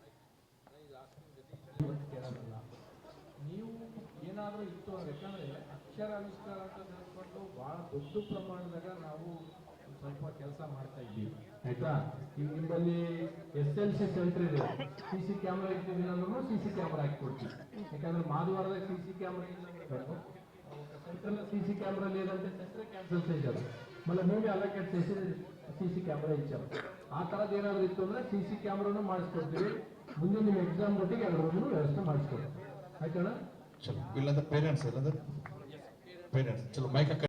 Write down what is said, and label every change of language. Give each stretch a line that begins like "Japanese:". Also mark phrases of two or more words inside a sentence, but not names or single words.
Kannada: ನೀವು ಏನಾದರೂ ಇತ್ತು ಅಂದ್ರೆ, ಯಾಕಂದ್ರೆ ಅಕ್ಷರಾವಿಷ್ಕಾರ ಅಂತ ತಿಳ್ಕೊಂಡು ಬಹಳ ದೊಡ್ಡ ಪ್ರಮಾಣದಾಗ ನಾವು ಸ್ವಲ್ಪ ಕೆಲಸ ಮಾಡ್ತಾ ಇದ್ದೀವಿ. ಆಯ್ತಾ? ಈಗ ನಿಮ್ಮಲ್ಲಿ
English: SLC center
Kannada: ಇದೆ,
English: CC camera
Kannada: ಇರ್ತಿದ್ದಿಲ್ಲ ಅಂದ್ರೂ
English: CC camera
Kannada: ಹಾಕಿಕೊಡ್ತೀವಿ. ಯಾಕಂದ್ರೆ ಮಾಧವಾರದಾಗ
English: CC camera
Kannada: ಇಲ್ಲ,
English: central CC camera
Telugu: లేదంటే సెంటర్ క్యాన్సిల్ చేశారు. మళ్ళీ మేమే అలొకేట్ చేసి
English: CC camera
Telugu: ఇచ్చాము. ఆ తర్వాత
Kannada: ఏనాದ್ರು ఇತ್ತು ಅಂದ್ರೆ
English: CC camera
Kannada: ಮಾಡಿಸ್ಕೊಡ್ತೀವಿ. ಮುಂದೆ ನಿಮ್ಮ ಎಕ್ಸಾಮ್ ಒಟ್ಟಿಗೆ 2 రోజులు ವ್ಯವಸ್ಥೆ ಮಾಡಿಸ್ಕೊಡ್ತೀವಿ. ಆಯ್ತಣ್ಣ?
Telugu: చలో వీళ్ళందరూ పేరెంట్స్, వీళ్ళందరూ పేరెంట్స్. చలో మైక్